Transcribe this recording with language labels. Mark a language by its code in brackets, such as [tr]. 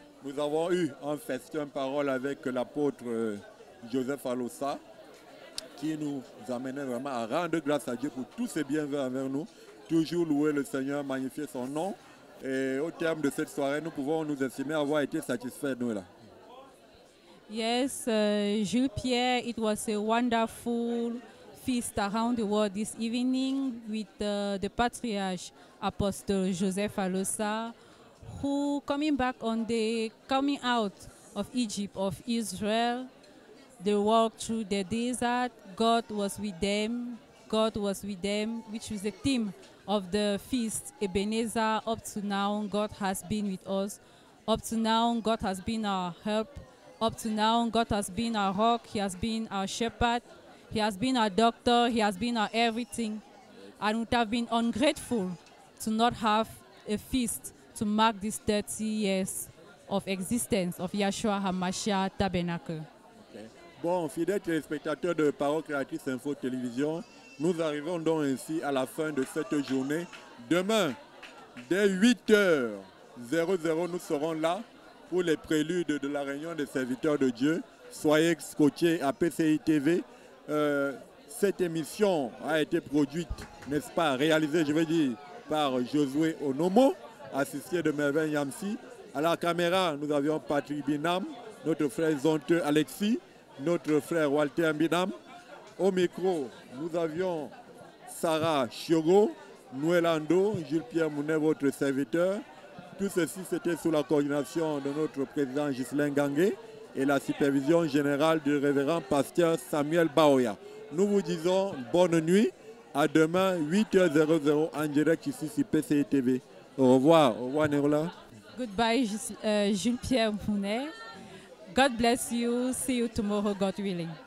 [fr] Nous avons eu un festin parole avec l'apôtre Joseph Alosa, qui nous amenait vraiment à rendre grâce à Dieu pour tous ses bienfaits envers nous, toujours louer le Seigneur, magnifier son nom. Et au terme de cette soirée, nous pouvons nous estimer avoir été satisfaits, Noëlla. [en] Yes, Jules Pierre, it was a wonderful feast around the world this evening with the Patriarch Apostle Joseph Alosa, who coming back on the coming out of Egypt, of Israel, they walked through the desert. God was with them. God was with them, which was the theme of the feast. Ebenezer, up to now, God has been with us. Up to now, God has been our help. Up to now, God has been our rock. He has been our shepherd. He has been our doctor. He has been our everything. And it would have been ungrateful to not have a feast to mark these 30 years of existence of Yeshua HaMashiach Tabernacle. Okay. [fr] Bon, fidèles téléspectateurs de Parole Créatrice Info Télévision, nous arrivons donc ainsi à la fin de cette journée. Demain, dès 8h00, nous serons là pour les préludes de la réunion des serviteurs de Dieu. Soyez scotchés à PCI TV. Cette émission a été produite, n'est-ce pas, réalisée, je veux dire, par Josué Onomo, assisté de Mervyn Yamsi. À la caméra, nous avions Patrick Binam, notre frère Zonte Alexis, notre frère Walter Binam. Au micro, nous avions Sarah Chiogo, Nouelando, Jules-Pierre Mounet, votre serviteur. Tout ceci, c'était sous la coordination de notre président Ghislain Gangué et la supervision générale du révérend pasteur Samuel Baoya. Nous vous disons bonne nuit. À demain, 8h00 en direct ici sur PCI TV. Au revoir. Au revoir, Nérola. [en] Goodbye, Jules-Pierre Mounet. God bless you. See you tomorrow, God willing.